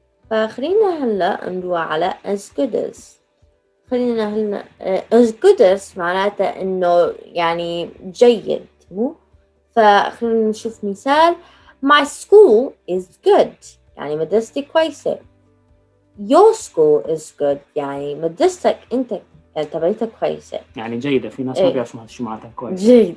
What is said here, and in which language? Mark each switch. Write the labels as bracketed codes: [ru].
[ar] فخلينا هلا نروح على as good as. خلينا هلا as good as معناته إنه يعني جيد مو. فخلينا نشوف مثال. [en] My school is good [ar] يعني مدرستي كويسة. [en] Your school is good [ar] يعني مدرستك أنت يعني تبعيتها كويسة. يعني جيدة. في ناس ما بيعرفوا شو معناتها كويس.